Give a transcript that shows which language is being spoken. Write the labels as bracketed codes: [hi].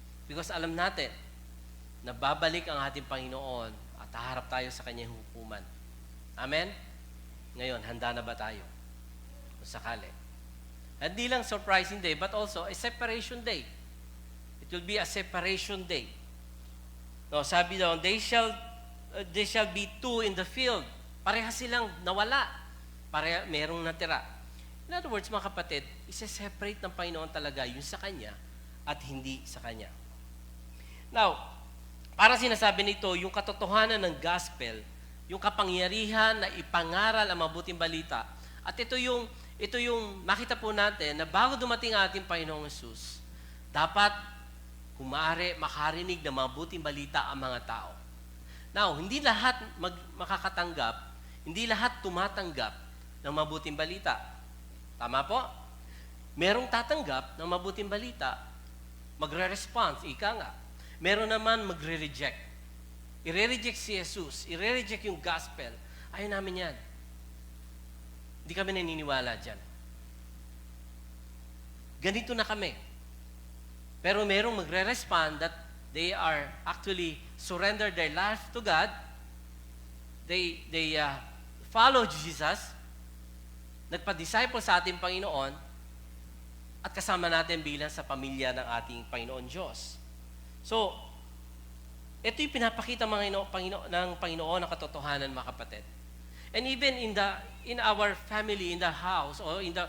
[tl] Because alam natin na babalik ang ating Panginoon at haharap tayo sa kanyang hukuman. Amen? Ngayon, handa na ba tayo? Kung sakali. At di lang [en] surprising day, but also a separation day. It will be a separation day. No, [tl] sabi daw, [en] they shall be two in the field. [tl] Pareha silang nawala. Merong natira. In other words, mga kapatid, isa-separate ng Panginoon talaga yung sa Kanya at hindi sa Kanya. Now, para sinasabi nito, yung katotohanan ng gospel, yung kapangyarihan na ipangaral ang mabuting balita. At ito yung makita po natin na bago dumating ang ating Panginoong Jesus, dapat makarinig ng mabuting balita ang mga tao. Now, hindi lahat makakatanggap, hindi lahat tumatanggap ng mabuting balita. Tama po? Merong tatanggap ng mabuting balita, magre-response, ika nga. Meron naman magre-reject. I-reject si Jesus, i-reject yung gospel. Ayaw namin yan. Hindi kami naniniwala dyan. Ganito na kami. Pero merong magre-respond [en] that they are actually surrender their life to God. They follow Jesus. [tl] Nagpa-disciple sa ating Panginoon at kasama natin bilang sa pamilya ng ating Panginoon Diyos. So, ito yung pinapakita ng Panginoon ng katotohanan, mga kapatid. [en] And even in our family, in the house, or